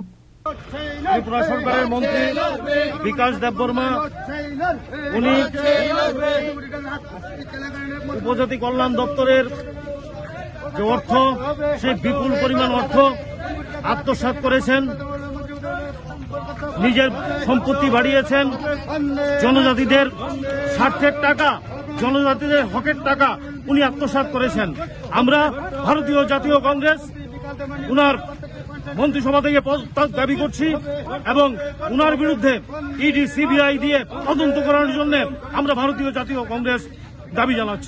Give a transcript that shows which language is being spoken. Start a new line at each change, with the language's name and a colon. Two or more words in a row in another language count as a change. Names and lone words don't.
Bangla: ত্রিপুরা সরকারের মন্ত্রী বিকাশ দেববর্মা উনি উপজাতি কল্যাণ দপ্তরের যে অর্থ সেই বিপুল পরিমাণ অর্থ আত্মসাৎ করেছেন নিজের সম্পত্তি বাড়িয়েছেন জনজাতিদের স্বার্থের টাকা জনজাতিদের হকের টাকা উনি আত্মসাৎ করেছেন আমরা ভারতীয় জাতীয় কংগ্রেস উনার মন্ত্রিসভা থেকে পদত্যাগ দাবি করছি এবং উনার বিরুদ্ধে ইডি সিবিআই দিয়ে তদন্ত করার জন্য আমরা ভারতীয় জাতীয় কংগ্রেস দাবি জানাচ্ছি